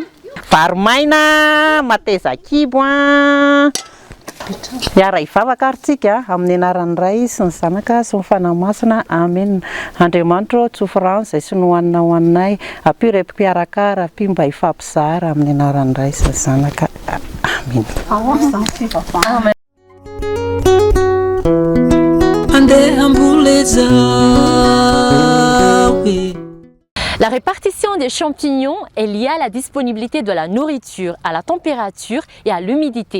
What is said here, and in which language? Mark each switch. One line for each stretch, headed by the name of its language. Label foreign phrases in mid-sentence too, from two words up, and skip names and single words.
Malagasy: Vary maina mateza kibo a. Iara ivavaka ary tsika amin'ny anaran'ny Ray sy ny zanaka sy ny fanahy-masina. Amen. Andriamanitra tsofrano izay sinohanina ho anay, ampirepikarakara, ampy mba hifampizara amin'ny anaran'ny Ray sy ny zanaka. Amen.
French: La répartition des champignons est liée à la disponibilité de la nourriture, à la température et à l'humidité.